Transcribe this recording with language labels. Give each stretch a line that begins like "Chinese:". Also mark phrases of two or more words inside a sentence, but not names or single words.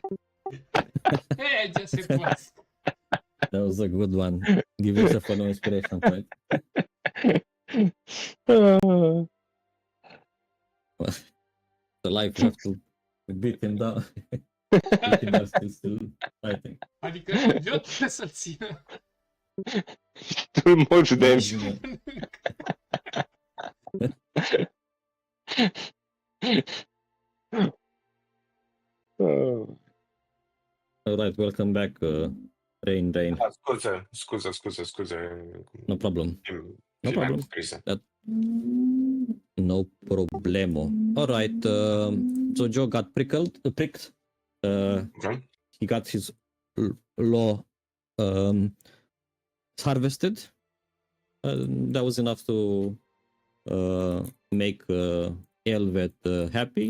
English: Hey, I just request. That was a good one. Give yourself an inspiration point. The life you have to beat him down. Beat him down still fighting.
Romanian: Adică eu trebuie să-l țină.
English: Too much Yeah. damage. Alright, welcome back, Rain.
Romanian: Ah, scuze.
English: No problem. No
Romanian: Primeam
English: problem.
Romanian: scrise.
English: No problemo. Alright, so Joe got pricked. Okay. He got his law harvested. That was enough to make Elvet happy.